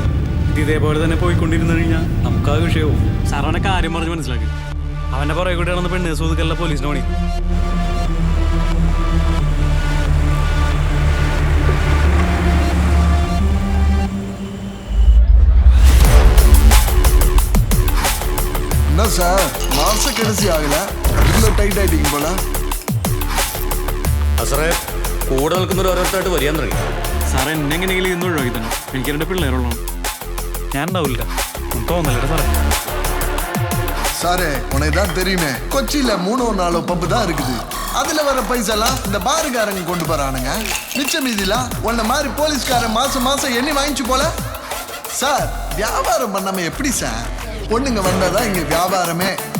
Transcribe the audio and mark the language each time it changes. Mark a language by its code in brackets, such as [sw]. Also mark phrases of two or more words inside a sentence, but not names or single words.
[ml] ഇത് ഇതേപോലെ തന്നെ പോയിക്കൊണ്ടിരുന്നു കഴിഞ്ഞാൽ നമുക്ക് ആ വിഷയവും. സാർ അവനെ കാര്യം പറഞ്ഞ് മനസ്സിലാക്കി. അവൻ്റെ പുറകെ കൂടെ നടന്ന് പെണ്ണ് സൂതുക്കല്ല പോലീസിന് പണി. [ta] என்ன சார், மாச கடைசி ஆகல, அதுக்குள்ள டைட் ஆயிட்டீங்க போல. [ml] സാറേ, കൂടെ നിൽക്കുന്നവർ ഓരോരുത്തരായിട്ട് വരിയാൻ തുടങ്ങി. സാറേ, എന്നെ എങ്ങനെയെങ്കിലും ഇന്ന് ഒഴിവാക്കി തന്നെ. എനിക്ക് 2 പിള്ളേരുള്ളതാണ്. ഞാൻ ഉണ്ടാവില്ല, തോന്നല്ലേ സാറേ. [ta] சாரே, உனக்கு தான் தெரியுமே, கொச்சியில 3-4 பப்பு தான் இருக்குது. அதுல வர பைசெல்லாம் இந்த பாருக்காரங்க கொண்டு போறானுங்க. மிச்ச மீதிலாம் உன்ன மாதிரி போலீஸ்காரன் மாசம் மாசம் எண்ணி வாங்கிச்சு போல. சார், வியாபாரம் பண்ணாம எப்படி சார்? பொண்ணுங்க வந்தாதான் இங்க வியாபாரமே.